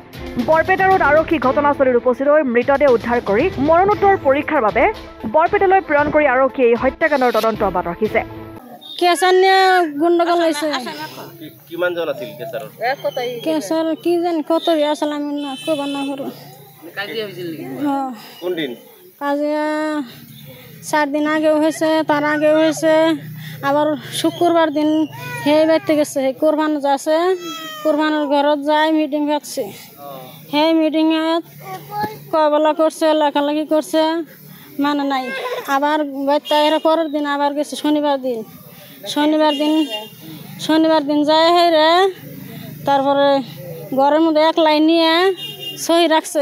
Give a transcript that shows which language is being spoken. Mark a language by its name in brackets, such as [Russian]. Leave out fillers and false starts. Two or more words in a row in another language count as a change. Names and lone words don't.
[Assamese] বৰপেটা ৰোড আৰক্ষী ঘটনাস্থলীত উপস্থিত হৈ মৃতদেহ উদ্ধাৰ কৰি মৰণোত্তৰ পৰীক্ষাৰ বাবে বৰপেটালৈ প্ৰেৰণ কৰি আৰক্ষীয়ে এই হত্যাকাণ্ডৰ তদন্ত অব্যাহত ৰাখিছে। কিমানজন আছিল কেচাৰৰ? কেচাৰ কি জানি কত আছিল আমি কব নোৱাৰো। কোন দিন? [Bangla] কাজিয়া 4 দিন আগেও হয়েছে, তার আগেও হয়েছে। আবার শুক্রবার দিন সেই বাড়িতে গেছে, সেই কোরবান যাচ্ছে, কোরবানের ঘরত যাই মিটিং রাখছে। সেই মিটিংত কবলা করছে, লেখালেখি করছে, মানে নাই। আবার বাড়িতে এর পরের দিন আবার গেছে শনিবার দিন যায় হেরে, তারপরে ঘরের মধ্যে এক লাইন নিয়ে সহি রাখছে।